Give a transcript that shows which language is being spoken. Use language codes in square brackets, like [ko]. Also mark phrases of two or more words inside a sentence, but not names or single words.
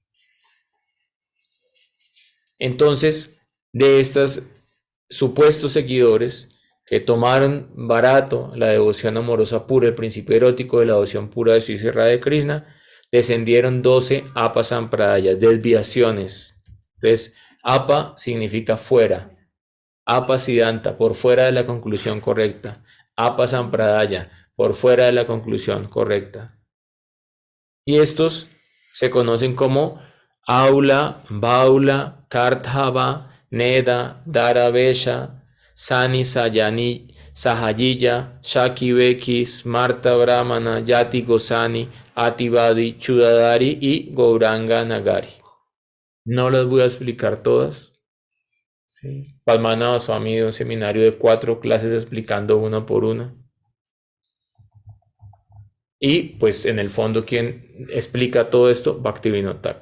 [es] Entonces, de estos supuestos seguidores que tomaron barato la devoción amorosa pura, el principio erótico de la devoción pura de Sri Sri Radha Krishna, descendieron 12 Apa Sampradayas, desviaciones. Entonces, Apa significa fuera, Apa Siddhanta, por fuera de la conclusión correcta, Apa Sampradaya, por fuera de la conclusión correcta. Y estos se conocen como Aula, Baula, Karthava, Neda, Daravesha, Sani, Sayani, Sahayiya, Shaki Beki, Smarta Brahmana, Yati Gosani, Ativadi, Chudadari y Gauranga Nagari. No las voy a explicar todas. ¿Sí? Padmanabha Swami dio un seminario de 4 clases explicando una por una. Y pues en el fondo quien explica todo esto, Bhaktivinoda Thakur.